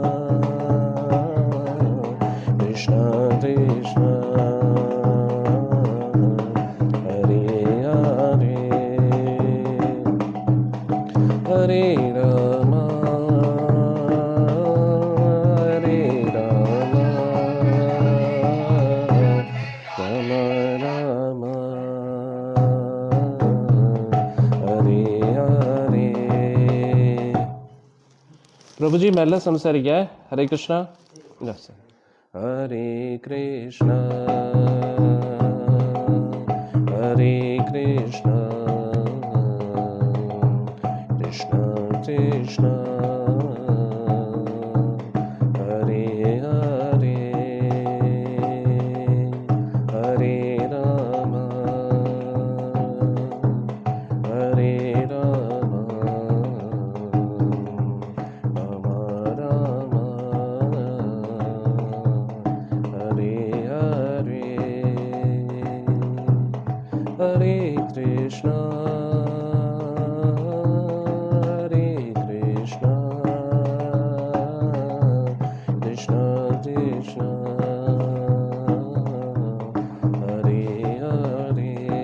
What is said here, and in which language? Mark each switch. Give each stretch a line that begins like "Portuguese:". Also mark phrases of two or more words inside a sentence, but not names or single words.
Sanskrit: कृष्ण कृष्ण, हरे हरे, हरे राम, हरे राम, राम राम, हरे हरे.
Malayalam: പ്രഭുജി മെല്ലെ സംസാരിക്കുക.
Sanskrit: ഹരേ കൃഷ്ണ. ഹരേ കൃഷ്ണ, ഹരേ കൃഷ്ണ, കൃഷ്ണ കൃഷ്ണ, ഹരേ ഹരേ, ഹരേ രാമ, ഹരേ രാമ, രാമ രാമ, ഹരേ ഹരേ, ഹരേ കൃഷ്ണ, ഹരേ കൃഷ്ണ, കൃഷ്ണ കൃഷ്ണ, ഹരേ ഹരേ,